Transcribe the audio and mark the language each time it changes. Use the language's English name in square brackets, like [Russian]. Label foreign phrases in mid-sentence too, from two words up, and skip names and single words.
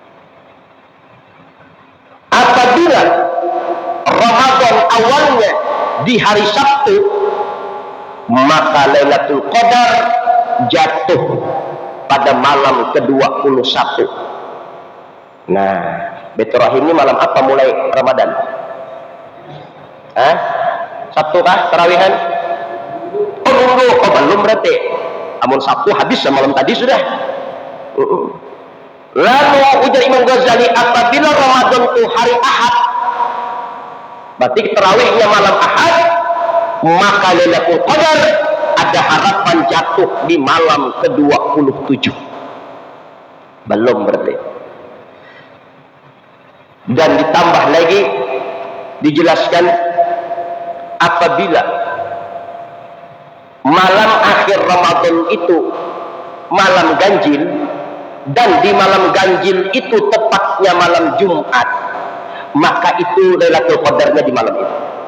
[Indonesian] Apabila Ramadan awalnya di hari Sabtu, maka Lailatul Qadar jatuh pada malam ke-21. Nah, Baitur Rahim ini malam apa mulai Ramadan? Sabtu kah tarawihan? Oh nunggu, belum berarti. [Banjar] Amun Sabtu habis malam tadi sudah. [Indonesian] Lalu ujar Imam Ghazali, apabila Ramadan itu hari Ahad, berarti tarawihnya malam Ahad, maka Lailatul Qadar ada harapan jatuh di malam ke-27. Belum berarti. Dan ditambah lagi dijelaskan, apabila malam akhir Ramadan itu malam ganjil, dan di malam ganjil itu tepatnya malam Jumat, maka itu Lailatul Qadarnya di malam itu.